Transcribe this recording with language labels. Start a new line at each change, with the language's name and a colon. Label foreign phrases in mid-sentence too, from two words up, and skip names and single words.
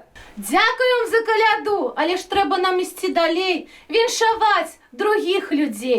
Ukrainian: Дякуємо за коляду, але ж треба нам
Belarusian: ісці далей, віншаваць других людей.